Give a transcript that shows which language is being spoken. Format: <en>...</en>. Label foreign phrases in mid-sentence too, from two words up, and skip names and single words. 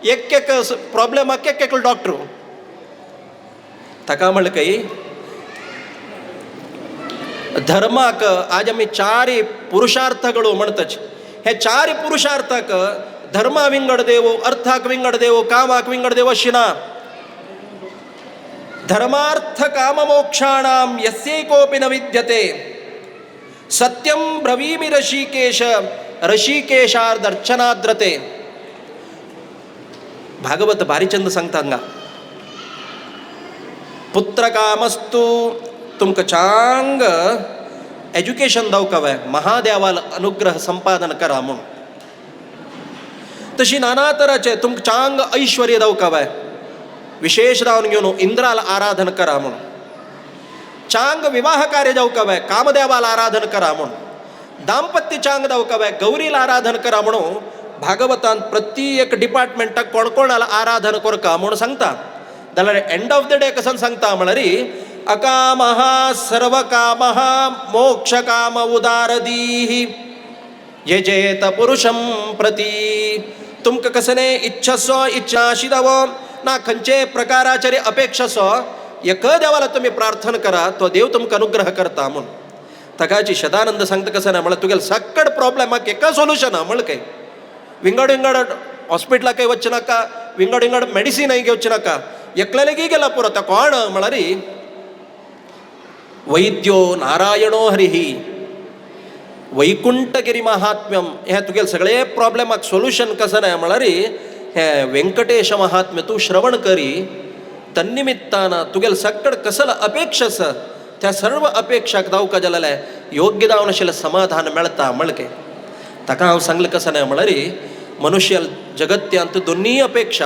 <kok>एक प्रॉब्लेमाक एक डॉक्टर ताका म्हणलें काही धर्माक आज आमी चारय पुरुषार्थಗಳು म्हणतच हे चारय पुरुषार्थाक धर्मा विंगड देवो, अर्थाक विंगड देवो, कामाक विंगड देवो अशी ना.</kok> <sa>धर्मार्थ काम मोक्षाणाम यस्यैकोपि न विद्यते सत्यम ब्रवीमि ऋषिकेश ऋषिकेशार्दर्चनाद्रते.</sa> <kok>भागवत भारी चंद सांगता हांगा</kok> <sa>पुत्र कामस्तु</sa> <kok>तुमकां चांग एज्युकेशन जावकां महादेवाल अनुग्रह संपादन करा म्हूण. तशी नाना तराचे तुमकां चांग ऐश्वर्य जावकां विशेष जावन घेवन इंद्राल आराधन करा म्हूण. चांग विवाह कार्य जावकां कामदेवाल आराधन करा म्हूण. दाम्पत्य चांग जावकां गौरील आराधन करा म्हणून भागवतान प्रत्येक डिपार्टमेंटाक कोण कोणाला आराधन करता म्हणून सांगता. जाल्यार</kok> <en>end of the day</en> <kok>कसन सांगता म्हळ्यार</kok> <sa>अकामः सर्वकामः मोक्षकाम उदारदीः यजेत पुरुषं प्रती.</sa> <kok>तुमकां कसले इच्छासो इच्छा आशिदावो ना खंयचे प्रकाराचे अपेक्षासो एक देवाला तुम्ही प्रार्थना करा तो देव तुमकां अनुग्रह करता म्हूण. ताकाची सदानंद सांगता कसं ना म्हळ्यार तुगेले सक्कड प्रॉब्लेमाक एका सोल्युशन हा म्हळ्यार काय विंगड विंगड हॉस्पिटलाकय वच्चे नाका, विंगड विंगड मेडिसिनय घेवचे नाका, एकल्यालेगी गेला पुरो. तो कोण म्हळ्यार</kok> <sa>वैद्यो नारायणो हरिः</sa> <kok>वैकुंठगिरी महात्म्यम. हे तुगेले सगळे प्रॉब्लेमाक सोल्युशन कसं ना म्हळ्यार हे व्यंकटेश महात्म्य तूं श्रवण करी. तन्निमित्तान तुगेले सक्कड कसले अपेक्षा आसा त्या सर्व अपेक्षाक जावका जाल्यार योग्य जावन आशिल्लें समाधान मेळटा म्हळके. ताका हांव सांगलें कसं ना म्हळ्यार मनुष्य जगत्यांत दोन्ही अपेक्षा.</kok>